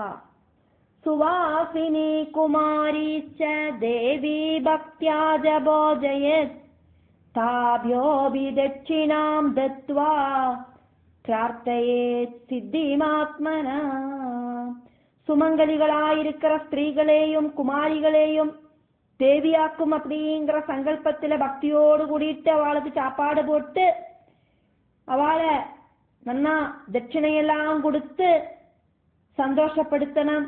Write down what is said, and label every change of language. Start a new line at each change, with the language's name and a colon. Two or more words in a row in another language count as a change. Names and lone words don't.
Sanskrit: सुवासिनी कुमारी च देवी भक्त्या च भोजयेत् ताभ्योऽपि दक्षिणां दत्त्वा प्रार्थयेत् सिद्धिमात्मना.
Tamil: சுமங்கலிகளாயிருக்கிற ஸ்திரீகளையும் குமாரிகளையும் தேவியாக்கும் அப்படிங்கிற சங்கல்பத்துல பக்தியோடு கூடிட்டு அவளுக்கு சாப்பாடு போட்டு அவளை நன்னா தட்சிணையெல்லாம் கொடுத்து சந்தோஷப்படுத்தணும்.